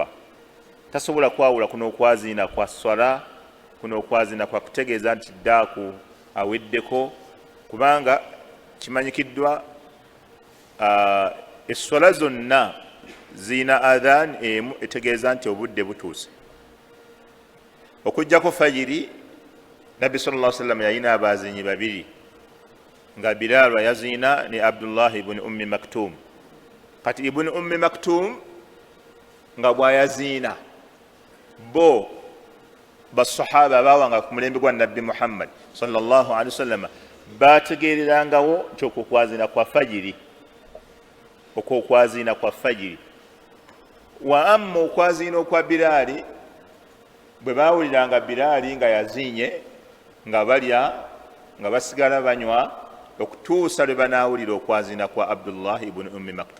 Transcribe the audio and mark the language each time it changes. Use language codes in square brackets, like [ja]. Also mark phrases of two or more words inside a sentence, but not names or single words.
[lg] Tasobola kwawula kuno okwaziina kwa swala, kuno okwaziina kwa kutegeeza nti ddaaku aweddeko, kubanga kimanyikiddwa esswala zonna ziina adhan emu etegeeza nti obudde butuuse. Okujjako fajiri, Nabbi [ar] صلى الله عليه وسلم [lg] yalina abazinyi babiri, nga Bilal yaziina ne Abdullah ibn Ummi Maktum. Kati ibn Ummi Maktum nga bwayaziina, bo basahaba abawanga ku mulembe gwa Nabbi Muhammad [ar] صلى الله عليه وسلم [lg] bategererangawo nti okwokwazina kwa fajiri, okwokwazina kwa fajiri. [ar] وأما [lg] okwazina okwa Bilali, bwe bawuliranga Bilali nga yazinye, nga balya, nga basigala banywa, okutuusa lwe banaawulira okwazina kwa Abdullah ibn Ummi Maktum.